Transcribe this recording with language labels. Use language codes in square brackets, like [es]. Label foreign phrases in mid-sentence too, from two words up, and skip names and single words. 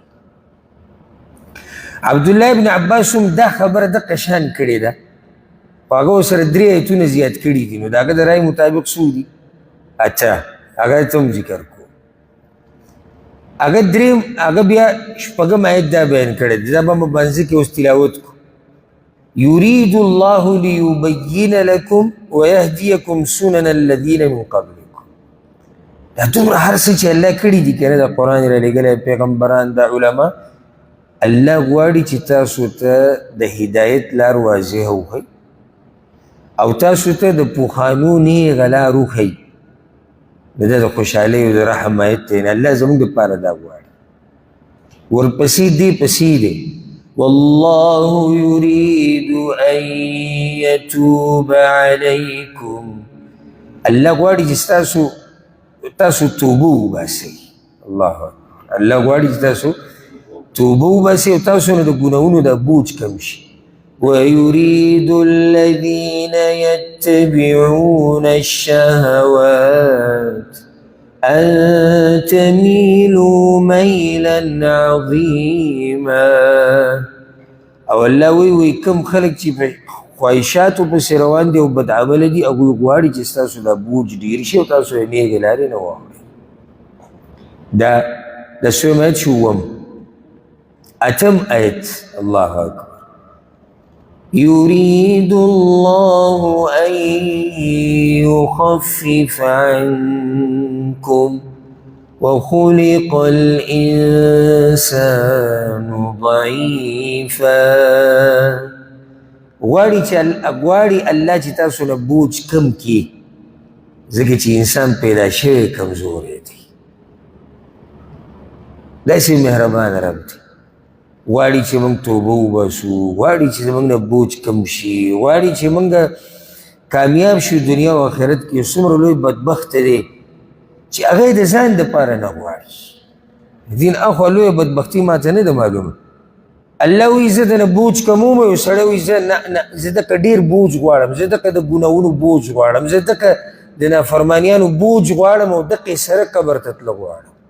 [ps] عبدالله ابن عباس هم دا خبره دقه شان کړې ده خو هغه ورسره درې ایتونه زیات کړي دي نو د هغه د رای مطابق څو دي اچھا هغه ته هم ذکر کو هغه بیا شپږم آیت دا بیان کړی دی دا به مو منځ کې اوس تلاوت کو [ar] يريد الله ليبين لكم ويهديكم سنن الذين من قبلكم [ps] دا دومره هر څه چې الله کړي دي کنه د قرآن رالیږلی پیغمبران دا علما الله غواړي چې تاسو ته د هدایت لار واضحه وښیي او تاسو ته د پوخانو نیغه لار وښیي د ده د خوشحالۍ او د رحم آیت دی الله زموږ دپاره دا غواړي ورپسې دې پسې دی والله [ar] يريد أن يتوب عليكم [ps] الله غواړي چې تاسو توبه وباسئ الله اکبر الله غواړي چې تاسو توبه وباسئ او تاسو نه د ګناهونو د بوج کم شي [ar] ويريد الذين يتبعون الشهوات أن تميلوا ميلا عظيما [ps] او الله وی کم خلق چې په خواهشاتو پسې روان دي او بد عمله دي هغوی غواړي چې ستاسو دا بوج ډېر شي او تاسو یې نیغې لارې نه واخلئ دا د څویم آیت شو اووم اتم آیت الله اکبر [ar] يريد الله أن يخفف عنكم وخلق الإنسان ضعيفا [ps] غواړي الله چې تاسو نه بوج کم کړي ځکه چې انسان پیدا شوی کمزوری دی داسې مهربان رب دی غواړي چې موږ توبه وباسو غواړي چې زموږ نه بوج کم شي غواړي چې موږ کامیاب شو دنیا او آخرت کې څومره لوی بدبخت دی چې هغه یې د ځان دپاره نه غواړي دین اخوا لویه بدبختي ماته نه ده معلومه الله وایي زه دنه بوج کموم یو سړی وایي زه دکه ډېر بوج غواړم زه دکه د ګناهونو بوج غواړم زه دکه د نافرمانیانو بوج غواړم او دقې سره قبر ته تله غواړم